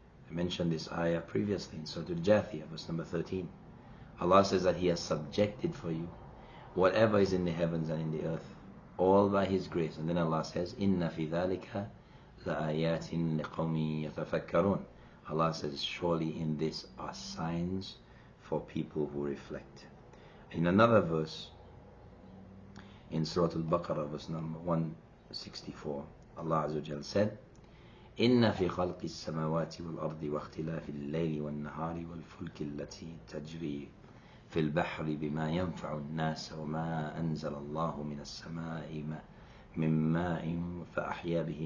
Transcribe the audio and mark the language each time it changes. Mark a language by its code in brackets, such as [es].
[en] I mentioned this ayah previously in Surah Al-Jathiyah, verse number 13. Allah says that He has subjected for you whatever is in the heavens and in the earth, all by His grace. And then Allah says, [ar] إِنَّ فِي ذَلِكَ لَآيَاتٍ لِقَوْمٍ يَتَفَكَّرُونَ. [en] Allah says, surely in this are signs for people who reflect. In another verse, in Surah Al-Baqarah, verse number 164, Allah Azza wa Jal said, [ar] إن في خلق السماوات والأرض واختلاف الليل والنهار والفلك التي تجري في البحر بما ينفع الناس وما أنزل الله من السماء من ماء فأحيا